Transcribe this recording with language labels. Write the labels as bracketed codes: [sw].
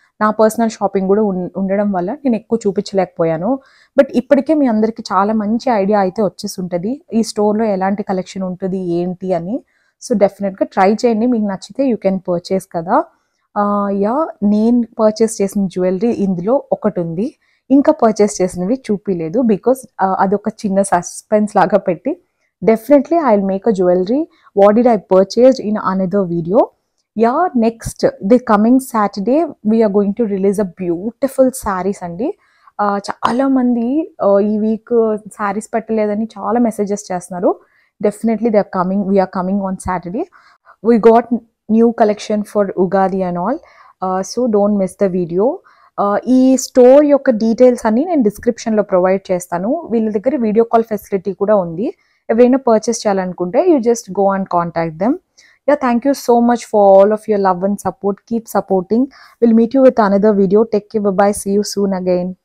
[te] నా personal shopping కూడా ఉండడం వల్ల నేను ఎక్కువ చూపించలేకపోయాను, బట్ ఇప్పటికే మీ అందరికీ చాలా మంచి ఐడియా అయితే వచ్చేసి ఉంటుంది ఈ స్టోర్లో ఎలాంటి కలెక్షన్ ఉంటుంది ఏంటి అని. సో డెఫినెట్గా ట్రై చేయండి, మీకు నచ్చితే [en] you can purchase [te] కదా. యా, నేను పర్చేస్ చేసిన జ్యువెలరీ ఇందులో ఒకటి ఉంది, ఇంకా పర్చేస్ చేసినవి చూపించలేదు బికాస్ అదొక చిన్న సస్పెన్స్ లాగా పెట్టి. [en] Definitely I'll make a jewelry what did I purchased in another video. Yeah, next the coming Saturday we are going to release a beautiful sarees andi. [te] చాలా మంది ఈ వీక్ sarees పెట్టలేదని చాలా మెసేజెస్ చేస్తున్నారు. [en] Definitely we are coming on Saturday. We got new collection for Ugadi and all, so don't miss the video. [te] ఈ store యొక్క details అన్ని నేను డిస్క్రిప్షన్లో ప్రొవైడ్ చేస్తాను. వీళ్ళ దగ్గర వీడియో కాల్ ఫెసిలిటీ కూడా ఉంది. ఎవరైనా పర్చేస్ చేయాలనుకుంటే [en] You just go and contact them. Yeah, thank you so much for all of your love and support. Keep supporting. We'll meet you with another video. Take care. Bye bye. See you soon again.